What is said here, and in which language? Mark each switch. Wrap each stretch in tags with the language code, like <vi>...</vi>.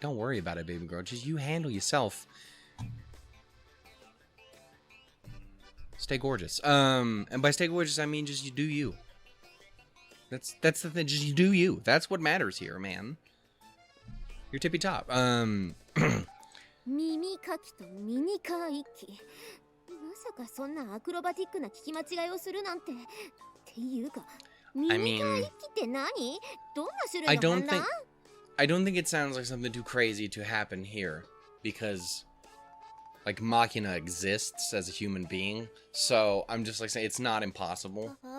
<en>Don't worry about it, baby girl. Just you handle yourself. Stay gorgeous. And by stay gorgeous, I mean just you do you. That's the thing. Just you do you. That's what matters here, man. You're tippy top.</en> <ja>耳かきとミニカー一機。まさかそんなアクロバティックな聞き間違いをするなんて。っていうか、ミニカー一機って何？どんな種類の判断？</ja> <en>I don't think it sounds like something too crazy to happen here because like Makina exists as a human being. So I'm just like saying it's not impossible.</en>